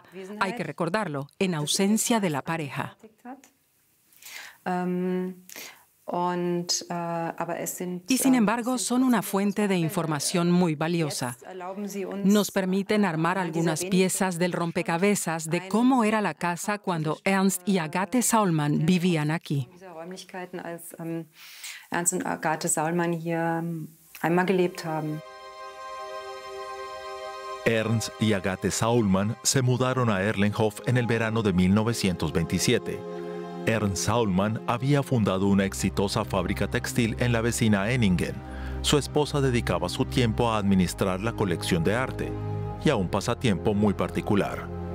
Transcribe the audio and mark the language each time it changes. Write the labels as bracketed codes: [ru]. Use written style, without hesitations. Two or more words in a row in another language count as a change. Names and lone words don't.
[es] Hay que recordarlo, en ausencia de la pareja. Y sin embargo, son una fuente de información muy valiosa. Nos permiten armar algunas piezas del rompecabezas de cómo era la casa cuando Ernst y Agathe Saulmann vivían aquí. [de] Ernst und Agathe Saulmann hier einmal gelebt haben. [es] Ernst y Agathe Saulmann se mudaron a Erlenhof en el verano de 1927. Ernst Saulmann había fundado una exitosa fábrica textil en la vecina Enningen. su esposa dedicaba su tiempo a administrar la colección de arte y a un pasatiempo muy particular.